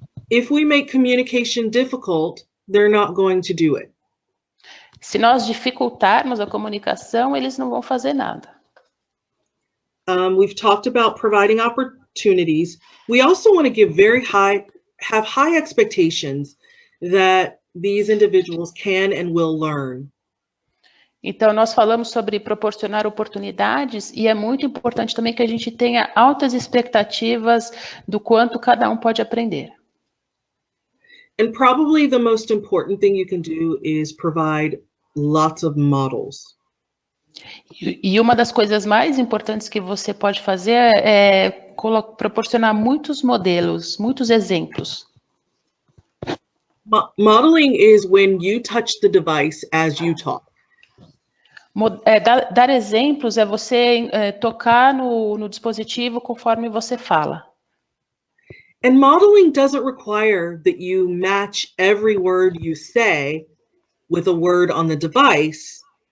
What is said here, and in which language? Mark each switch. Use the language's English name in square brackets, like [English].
[English] If we make communication difficult, they're not going to do it. [Portuguese] Se nós dificultarmos a comunicação, eles não vão fazer nada. [English] We've talked about providing opportunities. We also want to have high expectations that these individuals can and will learn. [Portuguese] Então, nós falamos sobre proporcionar oportunidades e é muito importante também que a gente tenha altas expectativas do quanto cada um pode aprender. [English] And probably the most important thing you can do is provide lots of models. [Portuguese] E uma das coisas mais importantes que você pode fazer é proporcionar muitos modelos, muitos exemplos. [English] Modeling is when you touch the device as you talk. [Portuguese] Dar exemplos é você tocar no dispositivo conforme você fala. [English] And modeling doesn't require that you match every word you say with a word on the device.